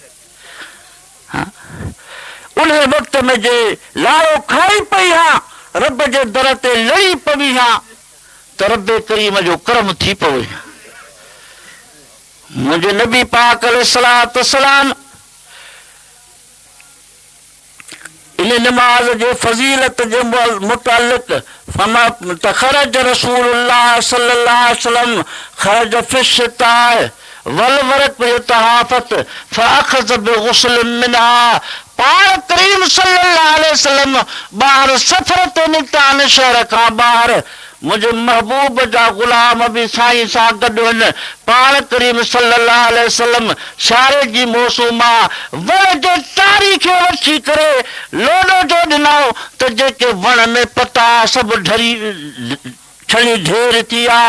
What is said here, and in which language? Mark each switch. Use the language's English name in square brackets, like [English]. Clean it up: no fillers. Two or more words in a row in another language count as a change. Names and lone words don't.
[Sindhi] उन वक़्त में जे लाड़ो खाई पई हा रब जे दर ते लड़ी पवी हा त रब करीम जो करम थी पवे। मुंहिंजे नबी पाक अलैहिस्सलातु वस्सलाम इन नमाज जे फज़ीलत जे मुतालिक़ फरमा त [Arabic] خرج رسول الله صلى الله عليه وسلم خرج في الشتاء والورق يتهافت فأخذ بغصن منها. [Sindhi] पाण करीम [Arabic] صلى الله عليه وسلم [Sindhi] ॿाहिरि सफ़र ते निकिता आहिनि शहर खां ॿाहिरि। मुझे महबूब जा गुलाम भी साईं सां गॾु आहिनि। पाण करीम [Arabic] صلى الله عليه وسلم [Sindhi] सियारे जी मौसम वण जे टारी खे वठी करे लोॾो जो ॾिनऊं त जेके वण में पता सभु ढरी छणी ढेर थी आहे।